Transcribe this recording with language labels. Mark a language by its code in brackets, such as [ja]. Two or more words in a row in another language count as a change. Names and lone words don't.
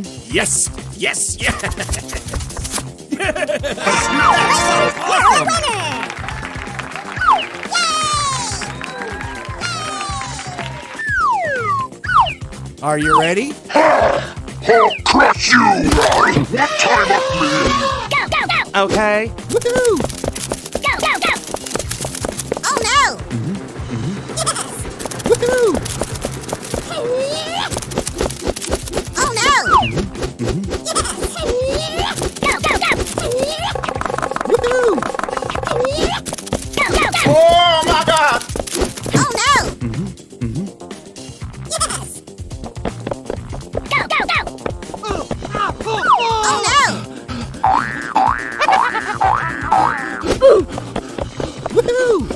[en] Yes! Yes! Yes! Are you ready? Hulk crush you! What time of me? Go, go, go! Okay. Woohoo! Go, go, go! Oh no! Woohoo! Oh no! Go, go, go! Woohoo! Go, go, go! Oh my God! Oh no! Go, go, go! Oh no! Woohoo!